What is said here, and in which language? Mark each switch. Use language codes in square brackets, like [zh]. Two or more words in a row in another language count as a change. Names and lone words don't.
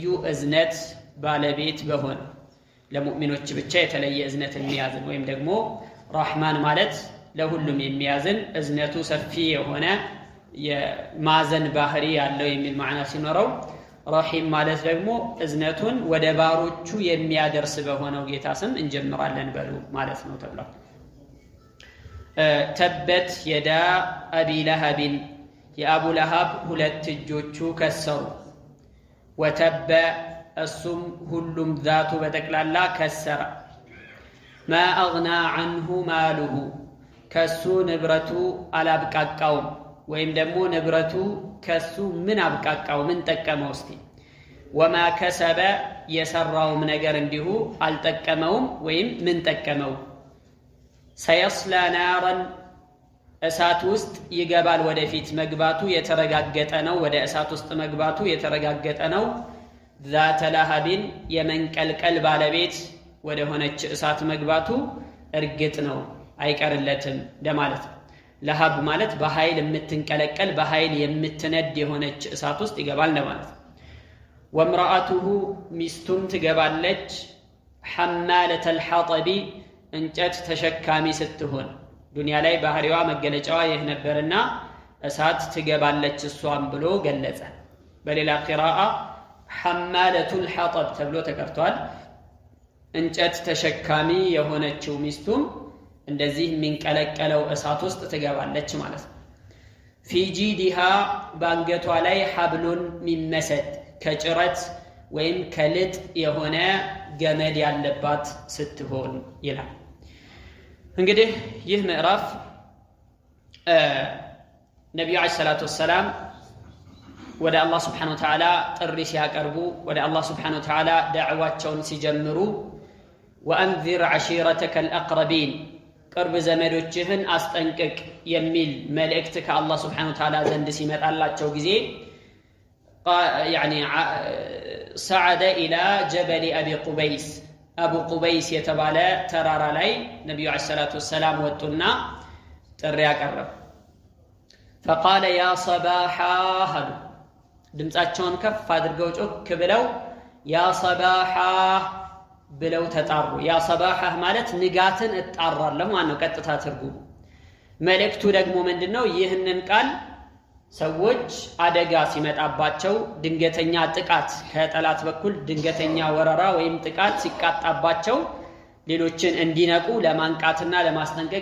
[am] እዝነት ባለቤት በሆነው ለሙእሚኖች ብቻ የተለየ እዝነት የሚያዝን ወይም ደግሞ رحمن ማለት ለሁሉም የሚያዝን እዝነቱ ሰፊ የሆነ የማዘን ባህሪ ያለው የሚል ማዕና ሲኖረው رحيم ማለት ደግሞ እዝነቱን ወደ ባሮቹ የሚያደርስ በሆነው ጌታ ስም እንጀምራለን በሉ ማለት ነው ተብሏል [ar] تبت يدا أبي لهب [am] የአቡ ለሀብ ሁለት እጆቹ ከሰሩ ወተበ እሱም ሁሉም ዛቱ በተክላላ ከሰረ [ar] ما اغنى عنه ماله [am] ከሱ ንብረቱ አላብቃቃውም ወይም ደግሞ ንብረቱ ከሱ ምን አብቃቃው ምን ጠቀመው እስቲ [ar] وما كسب [am] የሰራውም ነገር እንዲሁ አልጠቀመውም ወይም ምን ጠቀመው [ar] سيصلى نارا [am] እሳት ውስጥ ይገባል ወደፊት መግባቱ የተረጋገጠ ነው ወደ እሳት ውስጥ መግባቱ የተረጋገጠ ነው [ar] ذات لهب [am] የመንቀልቀል ባለቤት ወደ ሆነች እሳት መግባቱ እርግጥ ነው አይቀርለትም ለማለት ለሀብ ማለት በኃይል የምትንቀለቀል በኃይል የምትነድ የሆነች እሳት ውስጥ ይገባል ለማለት ወምራአቱሁ ሚስቱም ትገባለች [ar] حمالة الحطب [am] እንጨት ተሸካሚ ስትሆን ዱንያ ላይ ባህሪዋ መገለጫዋ ይህ ነበርና እሳት ትገባለች እሷም ብሎ ገለጸ በሌላ ቂራአ [ar] حمالة الحطب [am] ተብሎ ተቀርቷል እንጨት ተሸካሚ የሆነችው ሚስቱም እንደዚህ የሚንቀለቀለው እሳት ውስጥ ትገባለች ማለት ነው [ar] في جيدها [am] ባንገቷ ላይ [ar] حبل من مسد [am] ከጭረት ወይም ከልጥ የሆነ ገመድ ያለባት ስትሆን ይላል እንግዲህ ይህ ምዕራፍ ነብዩ [ar] عليه الصلاة والسلام [am] ወደ አላህ [ar] سبحانه وتعالى [am] ጥሪ ሲያቀርቡ ወደ አላህ [ar] سبحانه وتعالى [am] ዳዕዋቸውን ሲጀምሩ [ar] وانذر عشيرتك الاقربين [am] ቅርብ ዘመዶችህን አስጠንቅቅ የሚል መልእክት ከአላህ [ar] سبحانه وتعالى [am] ዘንድ ሲመጣላቸው ጊዜ [ar] يعني صعد الى جبل ابي قبيس ابو [am] قبيس የተባለ ተራራ ላይ ነብዩ [ar] عليه الصلاة والسلام [am] ወጡና ጥሪ ያቀረቡ [ar] فقال يا صباحا [am] ድምጻቸውን ከፍ አድርገው ጮክ ብለው [ar] يا صباحا [am] ብለው ተጣሩ ያ صباحا ማለት ንጋትን እጣራለሁ ማለት ነው ቀጥታ ትርጉሙ መልእክቱ ደግሞ ምንድነው ይህንን ቃል ሰዎች አደጋ ሲመጣባቸው ድንገተኛ ጥቃት ከጠላት በኩል ድንገተኛ ወረራ ወይም ጥቃት ሲቃጣባቸው ሌሎችን እንዲነቁ ለማንቃትና ለማስጠንቀቅ